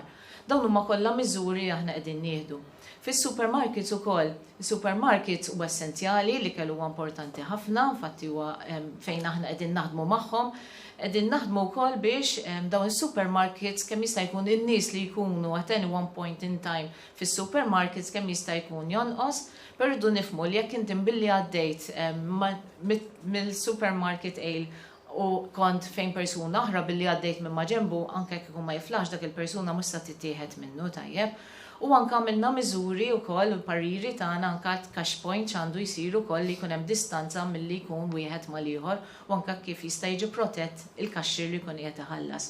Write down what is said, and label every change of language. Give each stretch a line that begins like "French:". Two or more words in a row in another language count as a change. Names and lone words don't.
Maltese: Dawn huma kollha miżuri aħna qegħdin nieħdu. Fis-supermarkets ukoll, is-supermarkets huwa essenzjali li kellu huwa importanti ħafna, infatti huwa fejn aħna qegħdin naħdmu magħhom, qegħdin naħdmu wkoll biex dawn is-supermarkets kemm jista' jkun in-nies li jkunu
English: at any one point in time
Maltese: fis-supermarkets kemm jista' jkun jonqos, però rridu nifhmu li jekk inti billi għaddejt mill-supermarket ale u kont fejn persuna oħra billi għaddejt minn ma ġembu anke jekk ikun ma jiflax dak il-persuna mhux se tittieħed minnu tajjeb. U anke għamilna miżuri wkoll u pariri tagħna anke
English: cash point
Maltese: għandu jsiru wkoll li jkun hemm distanza milli jkun wieħed mal-ieħor u anke kif jista' jiġi protett il-kaxxir li jkun qiegħed iħallas.